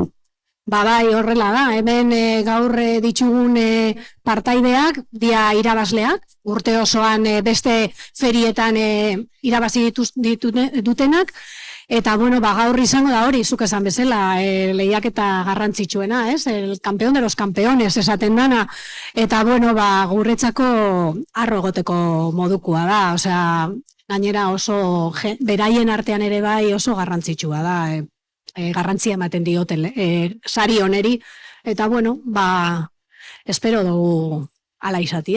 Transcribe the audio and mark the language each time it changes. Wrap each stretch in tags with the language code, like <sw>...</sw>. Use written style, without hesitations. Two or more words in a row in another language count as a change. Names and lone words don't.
<eu>Bai, horrela da, hemen gaur ditugun partaideak, dia irabazleak, urte osoan beste ferietan irabazi dutenak, eta bueno, gaur izango da hori, zuk esan bezala, lehiaketa garrantzitsuena, ez?</eu> <es>El campeón de los campeones</es> <eu>esaten dana, eta bueno, guretzako arro egoteko modukua da, osea, gainera oso, beraien artean ere bai oso garrantzitsua da, garrantzia ematen dioten sari honeri, eta bueno, espero dugu ala izatia.</eu>